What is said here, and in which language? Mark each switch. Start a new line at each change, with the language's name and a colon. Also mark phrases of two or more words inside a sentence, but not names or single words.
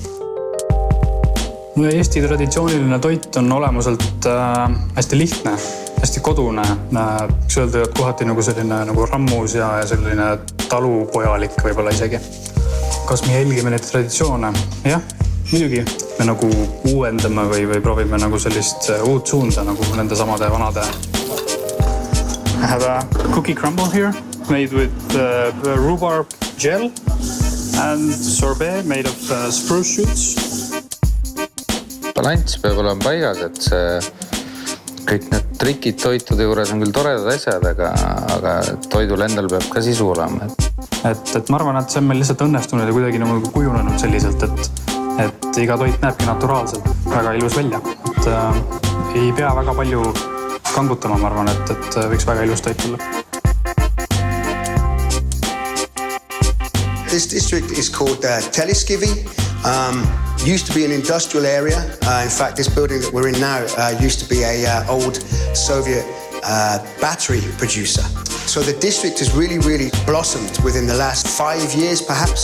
Estonian: Eesti traditsiooniline toit on olemuselt hästi lihtne, hästi kodune. Võiks öelda, et kohati nagu selline nagu rammus ja selline talupojalik võib-olla isegi. Kas me jälgime neid traditsioone? Jah, muidugi. Me nagu uuendame või proovime nagu sellist uut suunda nagu nende samade vanade.
English: I have a cookie crumble here made with rhubarb gel and sorbet made of spruce shoots.
Estonian: Balanss peab olema paigas, et kõik need trikid toitude juures on küll toredad asjad, aga toidul endal peab ka sisu olema. Et ma arvan, et see on meil lihtsalt õnnestunud ja kuidagi nagu kujunenud selliselt, et iga toit näebki naturaalselt väga ilus välja. Et ei pea väga palju kangutama, ma arvan, et võiks väga ilus toit olla.
English: This district is called TASTEscape. Used to be an industrial area. In fact, this building that we're in now used to be an old Soviet battery producer. So the district has really blossomed within the last 5 years, perhaps.